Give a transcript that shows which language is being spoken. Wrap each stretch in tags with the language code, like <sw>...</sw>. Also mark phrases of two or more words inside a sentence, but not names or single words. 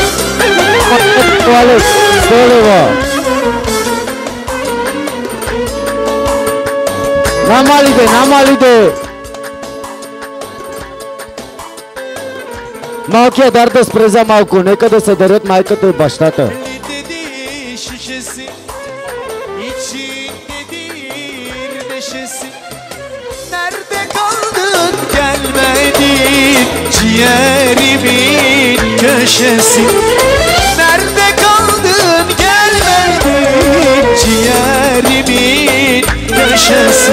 <bg>Алекс 100 лева. Намалиде. Малкият дар да спре за малко, нека да се дарят майката и бащата.</bg> <tr>Nerede kaldın gelmedin ciğerimin köşesi. Nerede kaldın gelmedin ciğerimin köşesi.</tr>